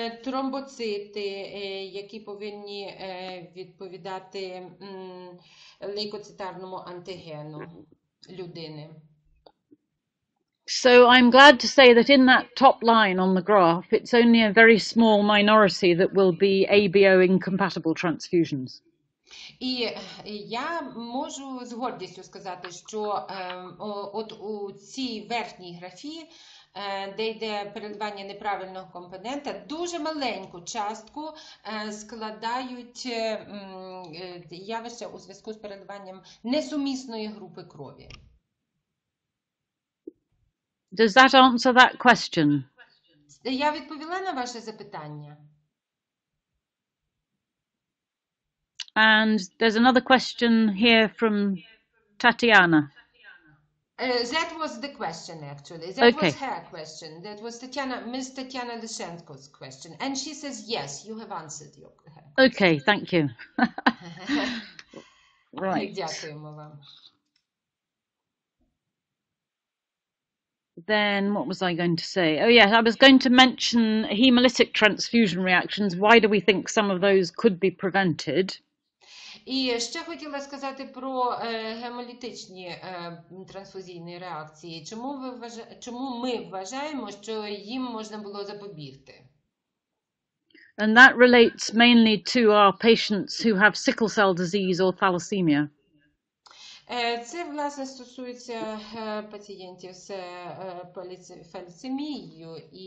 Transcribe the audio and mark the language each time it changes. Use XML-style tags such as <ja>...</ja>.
<uk>Тромбоцити, які повинні відповідати лейкоцитарному антигену людини.</uk> <en>So I'm glad to say that in that top line on the graph, it's only a very small minority that will be ABO incompatible transfusions.</en> <uk>І я можу з гордістю сказати, що от у цій верхній графі, де йде переливання неправильного компонента, дуже маленьку частку складають явища у зв'язку з переливанням несумісної групи крові.</uk> <en>Does that answer that question?</en> <uk>Я відповіла на ваше запитання.</uk> <en>And there's another question here from Tatiana. That was the question, actually. That Okay. was her question. That was Ms. Tatiana Lyshenko's question. And she says, yes, you have answered her question. Okay, thank you. Right.</en> <uk>Дякуємо вам.</uk> <en>Then what was I going to say? Oh yes, I was going to mention hemolytic transfusion reactions. Why do we think some of those could be prevented?</en> <uk>І ще хотіла сказати про гемолітичні трансфузійні реакції. Чому ми вважаємо, що їм можна було запобігти?</uk> <en>And that relates mainly to our patients who have sickle cell disease or thalassemia.</en> <uk>Це, власне, стосується пацієнтів з фалецемією.</uk>